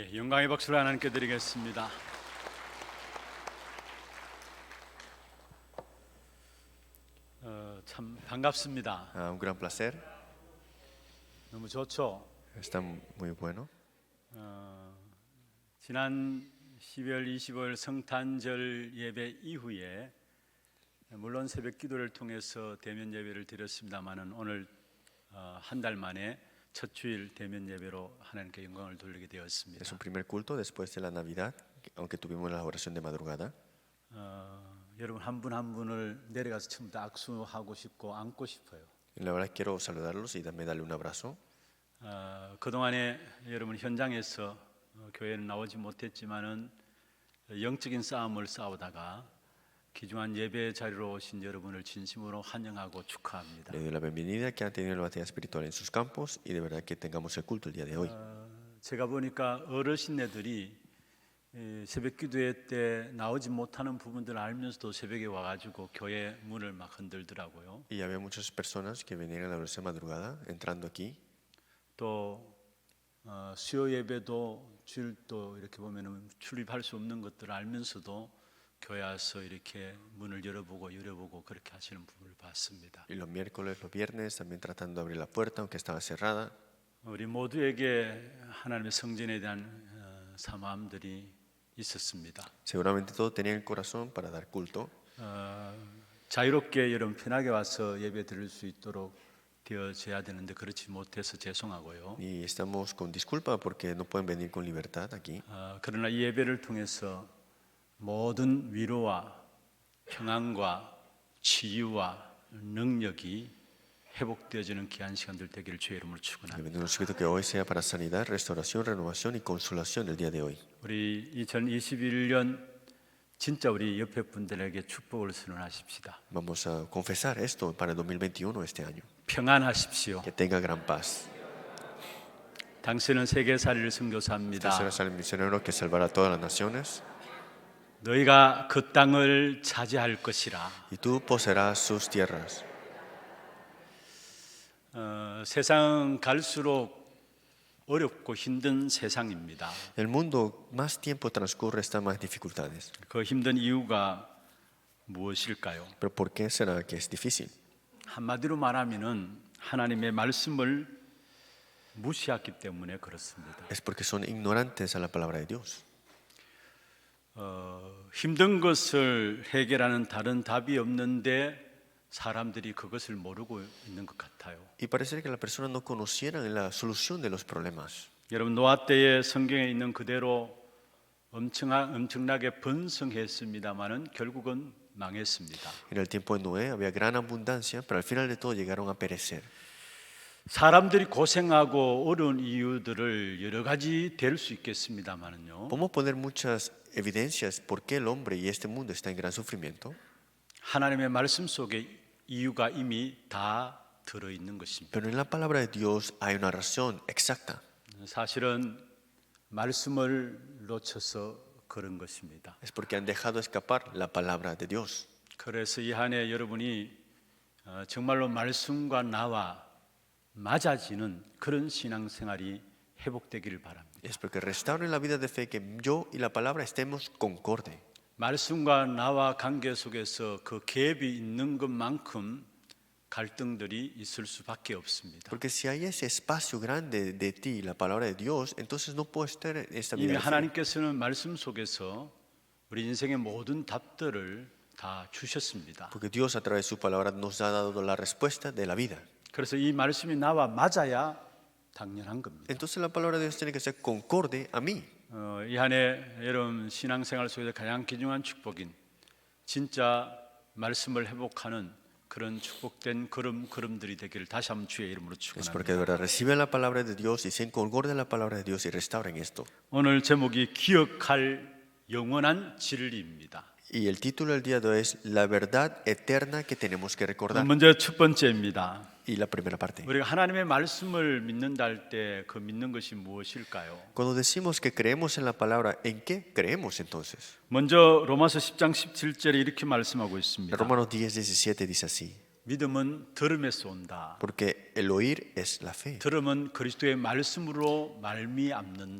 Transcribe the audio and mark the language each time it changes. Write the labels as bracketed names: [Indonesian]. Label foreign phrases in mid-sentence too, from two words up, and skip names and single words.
[Korean] 영광의 박수를 하나님께 드리겠습니다. 참 반갑습니다. [Spanish] Un gran placer, [Korean] 너무 좋죠. [Spanish] está muy bueno. [Korean] 지난 12월 25일 성탄절 예배 이후에 물론 새벽 기도를 통해서 대면 예배를 드렸습니다만은 오늘 한 달 만에 첫 주일 대면 예배로 하나님께 영광을 돌리게 되었습니다. [Spanish] Es un primer culto después de la Navidad, aunque tuvimos la oración de madrugada. [Korean] 여러분 한 분 한 분을 내려가서 처음부터 악수하고 싶고 안고 싶어요. [Spanish] Y la verdad quiero saludarlos y también darle un abrazo. [Korean] 그동안에 여러분 현장에서 교회는 나오지 못했지만은 영적인 싸움을 싸우다가 귀중한 예배 자리로 오신 여러분을 진심으로 환영하고 축하합니다. [Spanish] Le doy la bienvenida que han tenido la batalla espiritual en sus campos y de verdad que tengamos el culto el día de hoy. [Korean] 제가 보니까 어르신네들이 새벽 기도회 때 나오지 못하는 부분들을 알면서도 새벽에 와가지고 교회 문을 막 흔들더라고요. [Spanish] Y había muchas personas que venían a la oración de madrugada entrando aquí. [Korean] 또 수요 예배도 주일도 이렇게 보면은 출입할 수 없는 것들을 알면서도 교회 와서 이렇게 문을 열어보고 그렇게 하시는 부분을 봤습니다. [Spanish] Y los miércoles, los viernes también tratando de abrir la puerta aunque estaba cerrada. [Korean] 우리 모두에게 하나님의 성전에 대한 사모함들이 있었습니다. [Spanish] Seguramente todos tenían el corazón para dar culto. [Korean] 자유롭게 여러분 편하게 와서 예배 드릴 수 있도록 되어져야 되는데 그렇지 못해서 죄송하고요. [Spanish] Y estamos con disculpa porque no pueden venir con libertad aquí. [Korean] 그러나 이 예배를 통해서 모든 위로와 평안과 치유와 능력이 회복되어지는 귀한 시간들 되기를 주의 이름으로 [Spanish] Le [Korean] 축원합니다. [Spanish] pedimos Espíritu que hoy sea para sanidad, restauración, renovación y consolación el día de hoy. [Korean] 우리 2021년 진짜 우리 옆에 분들에게 축복을 선언하십시다. [Spanish] Vamos a confesar esto para el 2021 este año. [Korean] 평안하십시오. [Spanish] Que tenga gran paz. [Korean] 당신은 세계살이를 선교사입니다. [Spanish] Usted será el misionero que salvará a todas las naciones [Korean] 너희가 그 땅을 차지할 것이라. [Spanish] y tú poseerás sus tierras. [Korean] 세상 갈수록 어렵고 힘든 세상입니다. [Spanish] El mundo más tiempo transcurre está más dificultades. [Korean] 그 힘든 이유가 무엇일까요? [Spanish] Pero ¿por qué será que es difícil? [Korean] 한마디로 말하면은 하나님의 말씀을 무시했기 때문에 그렇습니다. [Spanish] Es porque son ignorantes a la palabra de Dios. [Korean] 힘든 것을 해결하는 다른 답이 없는데 사람들이 그것을 모르고 있는 것 같아요. [Spanish] Y parece que las personas no conocieran la solución de los problemas. [Korean] 여러분 노아 때의 성경에 있는 그대로 엄청나게 번성했습니다만은 결국은 망했습니다. [Spanish] En el tiempo de Noé había gran abundancia, pero al final de todo llegaron a perecer. [Korean] 사람들이 고생하고 어려운 이유들을 여러 가지 될 수 있겠습니다만은요. [Spanish] Podemos poner muchas evidencias por qué el hombre y este mundo está en gran sufrimiento. [Korean] 하나님의 말씀 속에 이유가 이미 다 들어 있는 것입니다. [Spanish] Pero en la palabra de Dios hay una razón exacta. [Korean] 사실은 말씀을 놓쳐서 그런 것입니다. [Spanish] Es porque han dejado escapar la palabra de Dios. [Korean] 그래서 이 한 해 여러분이 정말로 말씀과 나와 맞아지는 그런 신앙생활이 회복되기를 바랍니다. [Spanish] Es porque restauren la vida de fe que yo y la palabra estemos concorde. [Korean] 말씀과 나와 관계 속에서 그 갭이 있는 것만큼 갈등들이 있을 수밖에 없습니다. [Spanish] Porque si hay ese espacio grande de ti y la palabra de Dios, entonces no puede estar en esta [Korean] 이미 [Spanish] vida de fe. [Korean] 하나님께서는 말씀 속에서 우리 인생의 모든 답들을 다 주셨습니다. [Spanish] Porque Dios a través de su palabra nos ha dado la respuesta de la vida. [Korean] 그래서 이 말씀이 나와 맞아야 당연한 겁니다. [Spanish] Entonces la palabra de Dios tiene que ser concorde a mí. [Korean] 이 한 해 여러분 신앙생활 속에서 가장 귀중한 축복인 진짜 말씀을 회복하는 그런 축복된 걸음들이 되기를 다시 한번 주의 이름으로 [Spanish] Es porque de [Korean] 축원합니다. [Spanish] verdad reciben la palabra de Dios y se concorden la palabra de Dios y restauren esto. [Korean] 오늘 제목이 기억할 영원한 진리입니다. [Spanish] Y el título del día de hoy es La verdad eterna que tenemos que recordar. [Korean] 먼저 첫 번째입니다. [Spanish] Y la primera parte. [Korean] 우리가 하나님의 말씀을 믿는다 할 때 그 믿는 것이 무엇일까요? [Spanish] Cuando decimos que creemos en la palabra, ¿en qué creemos entonces? [Korean] 먼저 로마서 10장 17절에 이렇게 말씀하고 있습니다. [Spanish] Romanos 10:17 dice así. [Korean] 믿음은 들음에서 온다. [Spanish] porque el oír es la fe. [Korean] 들음은 그리스도의 말씀으로 말미암는다.